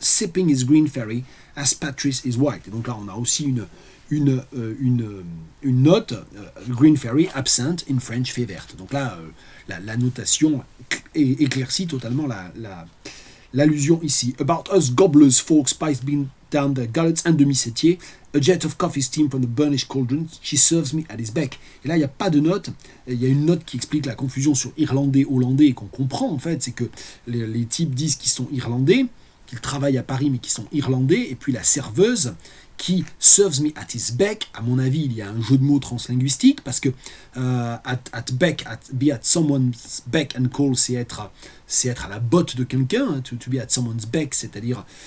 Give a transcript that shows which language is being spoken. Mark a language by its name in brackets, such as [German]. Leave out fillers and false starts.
[English] Sipping his green fairy as Patrice is white. [French] Et donc là, on a aussi une note, green fairy, absent in French, fée verte. Donc là, la notation éclaircit totalement l'allusion ici. [English] About us gobblers, folks, spice bean down their gullets, [French] un demi-septier, [English] a jet of coffee steam from the burnished cauldron, she serves me at his beck. [French] Et là, il n'y a pas de note, il y a une note qui explique la confusion sur irlandais, hollandais, et qu'on comprend en fait, c'est que les types disent qu'ils sont irlandais, qu'ils travaillent à Paris mais qui sont irlandais, et puis la serveuse qui [English] serves me at his beck, [French] à mon avis il y a un jeu de mots translinguistique, parce que [English] be at someone's beck and call, [French] c'est être à la botte de quelqu'un, hein, [English] to be at someone's beck, [French] c'est-à-dire